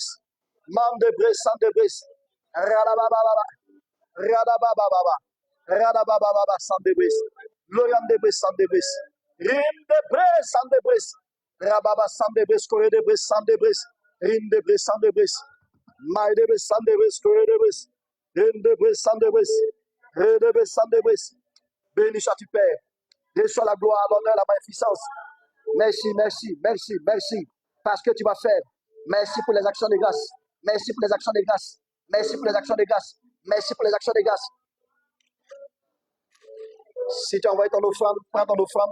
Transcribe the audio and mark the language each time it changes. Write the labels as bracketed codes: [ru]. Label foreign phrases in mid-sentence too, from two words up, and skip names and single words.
[fr] Mam de bris, sam de bris. Radabababa. Radabababa. Radabababa, sam de bris. Loriand de bris, sam de bris. Rim de bris, sam de bris. Rababa, sam de bris, coré de bris, sam de bris. Rim de bris, sam de bris. My de bris, sam de bris, coré de bris. Béni sois-tu, Père. Reçois la gloire, l'honneur, la magnificence. Merci, merci, merci, merci. Parce que tu vas faire. Merci pour les actions de grâce. Merci pour les actions de grâce. Merci pour les actions de grâce. Merci pour les actions de grâce. Si tu envoies ton offrande, prends ton offrande.